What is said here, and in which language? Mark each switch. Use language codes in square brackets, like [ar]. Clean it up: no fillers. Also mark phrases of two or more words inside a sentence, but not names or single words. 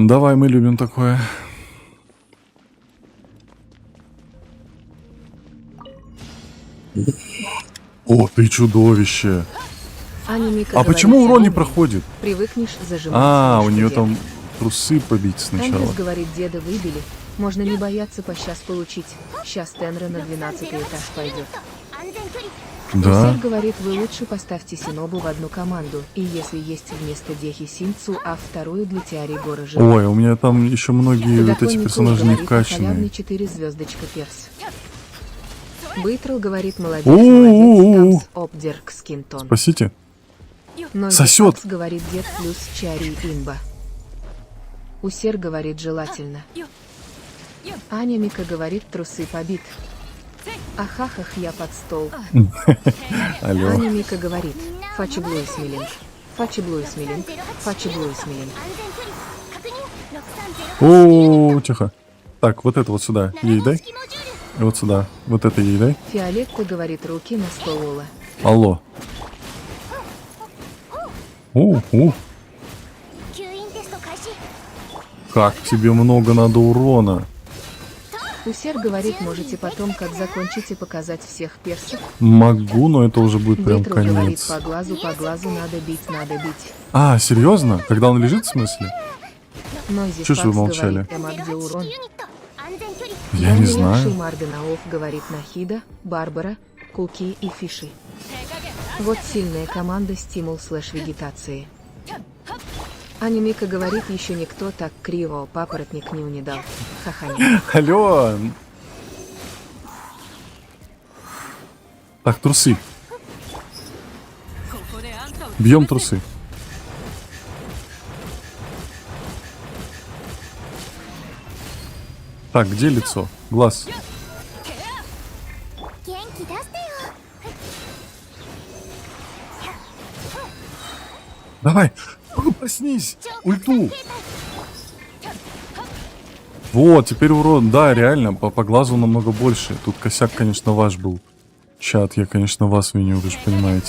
[ru] Давай, мы любим такое. О, ты чудовище. Аня Мика А говорит, почему урон не «Умный, проходит? Привыкнешь зажимать А, у мышку нее деда». там трусы побить сначала. Эндрюс говорит, деда выбили. Можно не бояться по сейчас получить. Сейчас Тенра на 12 этаж пойдет. [ja] 安全距離 [ru] Да. Усер говорит, вы лучше поставьте Синобу в одну команду. И если есть вместо Дехи Синцу, а вторую для Теории Гора Жива. Ой, у меня там еще многие вот эти персонажи не вкачаны. халявный 4 звездочка перс. Бейтрл говорит, молодец, У-у-у-у. молодец, Тамс, Обдерк, Скинтон. Спасите. Нойзи Сосет. Факс говорит, дед плюс Чари имба. Усер говорит, желательно. Аня Мика говорит, трусы побит. Ахахах, я под стол. Алло. Аня Мика говорит. Фачи Блуи Смилинг. Фачи Блуи Смилинг. Фачи Блуи Смилинг. [ja] 安全距離確認。 [ru] О, тихо. Так, вот это вот сюда. Ей дай. [ja] 式モジュール [ru] И вот сюда. Вот это ей дай. Фиолетта говорит руки на стол Ола. Алло. О, [ja] 吸引テスト開始。 [ru] как тебе много надо урона. Усер говорит, можете потом, как закончите, показать всех персов. Могу, но это уже будет прям Бейтру говорит, конец. по глазу надо бить, надо бить. А, серьезно? Когда он лежит, в смысле? Нойзи Чё ж вы Факс молчали? говорит, Эмма, где урон? [ja] ユニット安全距離。 [ru] Я не Даниэль знаю. Шимарденаов говорит Нахида, Барбара, Куки и Фиши. Вот сильная команда стимул слэш вегетации. Аня Мика говорит, еще никто так криво папоротник не дал. Хаханя. Алло. Так, трусы. [ja] ここであんたを [ru] Бьем трусы. Так, где лицо? Глаз. [ja] 元気出してよ。 [ru] Давай. Проснись. Ульту. Вот, теперь урон. Да, реально, по глазу намного больше. Тут косяк, конечно, ваш был. Чат, я, конечно, вас виню, вы же понимаете.